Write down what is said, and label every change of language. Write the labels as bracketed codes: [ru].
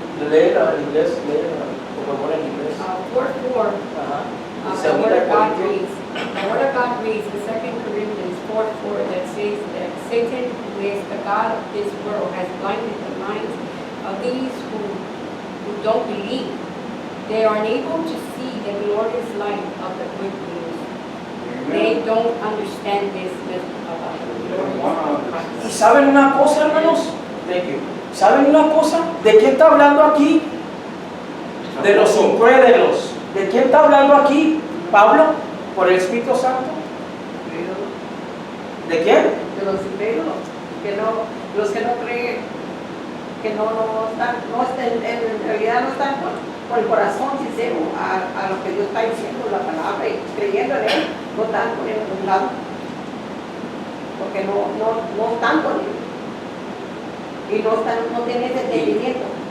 [es] Lee en inglés, por favor, en inglés. [en] Word. The Word of God reads. The Word of God reads in 2 Corinthians 4:4 that says that Satan, who is the God of this world, has blinded the minds of these who don't believe. They are unable to see the glorious light of the good news. They don't understand this about the glorious Christ. [es] ¿Y saben una cosa, hermanos? [en] Thank you. [es] ¿Saben una cosa? ¿De quién está hablando aquí? De los incrédulos. ¿De quién está hablando aquí? Pablo, por el Espíritu Santo. ¿De quién? De los incrédulos, los que no creen, que no están, en realidad no están con el corazón sincero a lo que Dios está diciendo, la palabra, y creyendo en Él, no están con Él a un lado, porque no están con Él, y no tienen ese entendimiento.